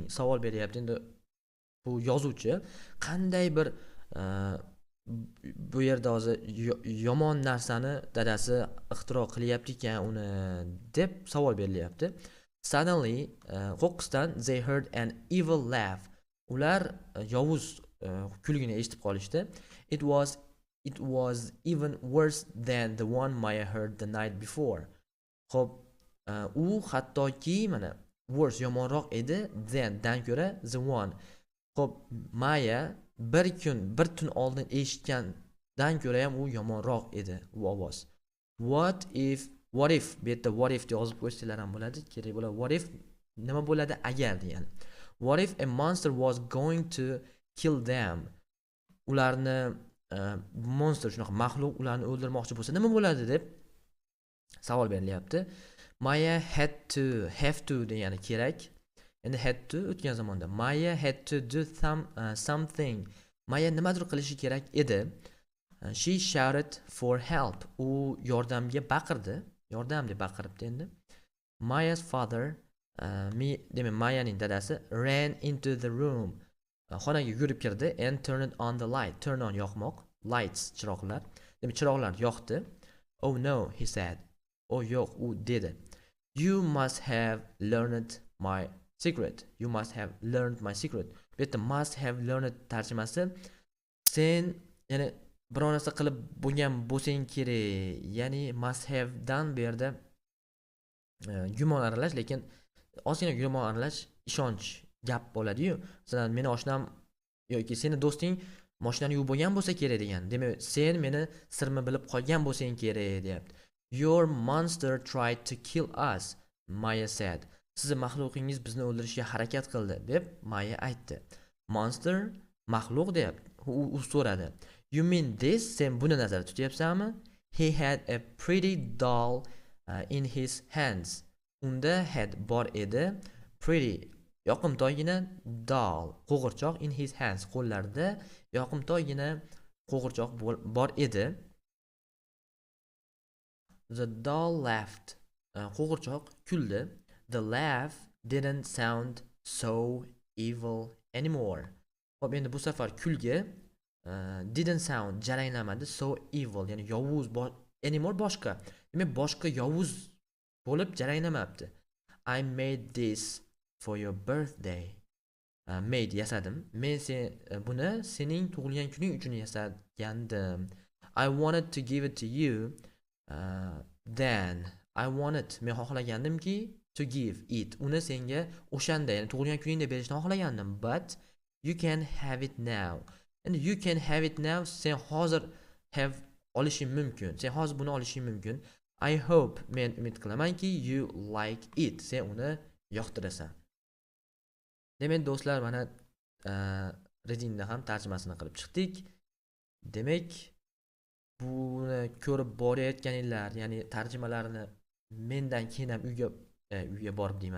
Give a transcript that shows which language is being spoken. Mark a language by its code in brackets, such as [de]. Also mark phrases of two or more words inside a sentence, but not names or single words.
[uz] Savol beryapti. Endi bu yozuvchi qanday bir bu yerda hozir yomon narsani dadasi ixtiro qilyapti ekan uni deb savol berilyapti. [en] Suddenly, qo'qqisdan they heard an evil laugh. [uz] Ular yovuz kulgini eshitib qolishdi. [en] It was even worse than the one Maya heard the night before. [uz] Xo'p, u hattoki mana worse yomonroq edi dan ko'ra [en] the one. [uz] Xo'p, Maya bir tun oldin eshitgandan ko'ra ham u yomonroq edi u ovoz. [en] What if [uz] bu yerda [en] what if [uz] deb yozib qo'ysanglar ham bo'ladi, kerak bo'ladi. [en] What if [uz] nima bo'ladi agar degani. [en] What if a monster was going to kill them? [uz] Ularni monster, shunaqa maxluq ularni o'ldirmoqchi bo'lsa nima bo'ladi deb savol berilyapti. Maya [en] have to [uz] degani kerak. Endi [en] had to [uz] o'tgan zamonda. [en] Maya had to do something. [uz] Maya nimadir qilishi kerak edi. [en] She shouted for help. [uz] U yordamga baqirdi. Yordam deb baqiribdi endi. [en] Maya's father, [uz] demak Mayaning dadasi [en] ran into the room. [uz] Xonaga yurib kirdi [en] and turned on the light. Turn on yoqmoq. [uz] Lights, chiroqlar. Demak chiroqlar yoqdi. [en] Oh no, he said. [uz] Oh yo'q, u dedi. [en] You must have learned my secret. You must have learned my secret. [uz] Bu yerda [en] must have learned [uz] tarjimasi sen, ya'ni biror narsa qilib bo'lgan bo'lsang kerak. Ya'ni [en] must have [uz] dan bu yerda gumon aralash, lekin ozgina gumon aralash ishonch gap bo'ladi-yu. Masalan, meni oshnam yoki seni do'sting mashinani yuvib bo'lgan bo'lsa kerak degan. Demak, sen meni sirni bilib qolgan bo'lsang kerak deyapti. [en] Your monster tried to kill us, Maya said. [uz] Sizni maxluqingiz bizni o'ldirishga harakat qildi deb Maya aytdi. Monster maxluq deb u so'radi. [en] You mean this? [uz] Sen buni nazarda tutyapsanmi? [en] He had a pretty doll in his hands. [uz] Unda had bor edi. Pretty yoqimtoygina doll, qo'g'irchoq [en] in his hands, [uz] qo'llarida yoqimtoygina qo'g'irchoq bor edi. [en] The doll laughed. [uz] Qo'g'irchoq kuldi. [en] The laugh didn't sound so evil anymore. [uz] Xo'p, endi bu safar kulgi [en] didn't sound [uz] jaranglamadi, [en] so evil, [uz] ya'ni yovuz anymore boshqa. Demak, boshqa yovuz bo'lib jaranglamabdi. [en] I made this for your birthday. [uz] Made yasadim. Men buni sening tug'ilgan kuning uchun yasagandim. [en] I wanted to give it to you. Then I wanted, [uz] men xohlagandimki [en] to give it, [uz] uni senga o'shanda, ya'ni tug'ilgan kuningda berishni xohlagandim. [en] But You can have it now. Endi you can have it now, [uz] sen hozir have olishing mumkin. Sen hozir buni olishing mumkin. [en] I hope, [uz] men umid qilamanki, [en] you like it. [uz] Sen uni yoqtirasan. Demak, do'stlar, mana readingda ham tarjimasini qilib chiqdik. Demak, buni ko'rib borayotganinglar, ya'ni tarjimalarini mendan keyin ham uyga borib deyman.